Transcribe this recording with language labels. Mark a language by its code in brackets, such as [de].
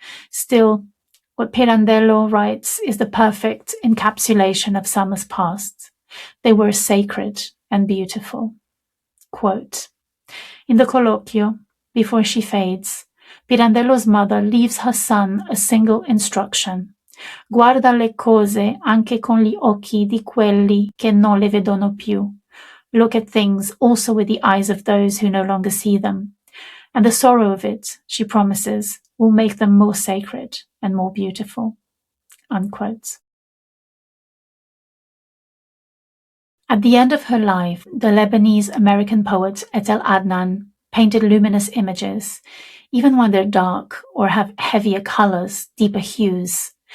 [en] Still, what Pirandello writes is the perfect encapsulation of summers past. They were sacred and beautiful. Quote, "In the colloquio, before she fades, Pirandello's mother leaves her son a single instruction. [it] Guarda le cose anche con gli occhi di quelli che non le vedono più. [en] Look at things also with the eyes of those who no longer see them. And the sorrow of it, she promises, will make them more sacred and more beautiful. Unquote. At the end of her life, the Lebanese-American poet Etel Adnan painted luminous images, even when they're dark or have heavier colors, deeper hues.